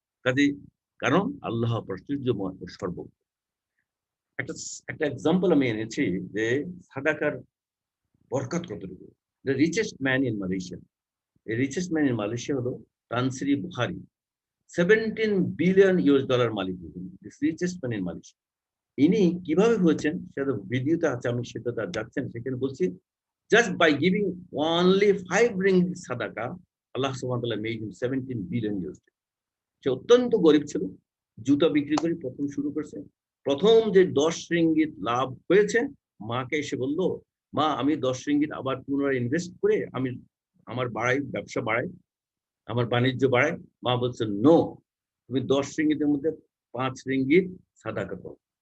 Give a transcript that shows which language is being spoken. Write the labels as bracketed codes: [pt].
[bn] কাজেই কারণ আল্লাহ প্রাচুর্যময় ও সর্বজ্ঞ। একটা একটা এক্সাম্পল আমি এনেছি যে সাদাকার বরকত কতটুকু। [en] The richest man in Malaysia, এই richest man in Malaysia হলো Tan Sri Bukhary. [bn] $17 বিলিয়ন মালিক হয়েছেন, [en] Richest man in Malaysia. [bn] ইনি কিভাবে হয়েছেন সেটা ভিডিওতে আছে, আমি সেটা তার যাচ্ছেন, সেখানে বলছি [en] just by giving only 5 ringgit sadaqah, Allah subhanahu wa ta'ala made him 17 billion USD. [bn] সে অত্যন্ত গরিব ছিল, জুতা বিক্রি করে প্রথম শুরু করছে। প্রথম যে 10 রিঙ্গিত লাভ হয়েছে, মাকে এসে বলল, মা আমি 10 রিঙ্গিত আবার পুনরায় ইনভেস্ট করে আমি আমার ব্যবসা বাড়াই, আমার বাণিজ্য বাড়াই। মা বলছে নো, তুমি 10 রিঙ্গিতের মধ্যে 5 রিঙ্গিত সাদাকা করো।